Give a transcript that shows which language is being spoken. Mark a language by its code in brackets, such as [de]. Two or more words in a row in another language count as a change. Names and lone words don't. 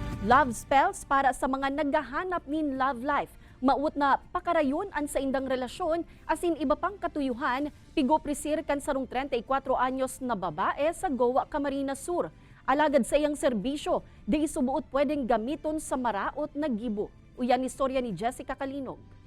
[en] Love spells [bik] para sa mga naghahanap nin [en] love life. [bik] Maut na pakarayon an sa indang relasyon asin iba pang katuyuhan, pigo prisir kan sarong 34 anyos na babae sa Goa, Camarines Sur. Alagad sa iyang serbisyo, di isubuot pwedeng gamiton sa maraot na gibo. Uyan istorya ni Jessica Kalinog.